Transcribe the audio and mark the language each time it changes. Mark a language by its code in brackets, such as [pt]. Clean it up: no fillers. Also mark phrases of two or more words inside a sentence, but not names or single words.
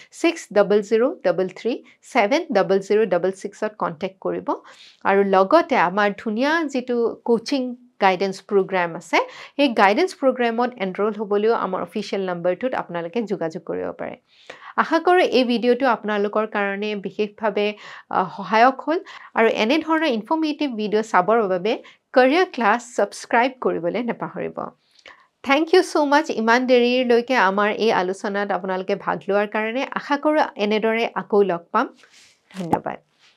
[as] 6003370066 ত কন্টাক্ট কৰিব আৰু লগতে আমাৰ ধুনীয়া যেটো [en] coaching guidance program [as] আছে এই [en] guidance program [as] এনৰোল হ'বলৈও আমাৰ [en] official number [as] আপোনালোকে যোগাযোগ কৰিব পাৰে আশা কৰোঁ এই ভিডিওটো আপোনালোকৰ কাৰণে বিশেষভাৱে সহায়ক হ'ল আৰু এনে ধৰণৰ [en] informative video [as] চাবৰ বাবে career class সাবস্ক্ৰাইব কৰিবলৈ নাপাহৰিব [en] Thank you so much [as] ইমান দেৰিলৈকে আমাৰ এই আলোচনাত আপোনালোকে ভাগ লোৱাৰ কাৰণে আশা কৰোঁ এনেদৰে আকৌ লগ পাম ধন্যবাদ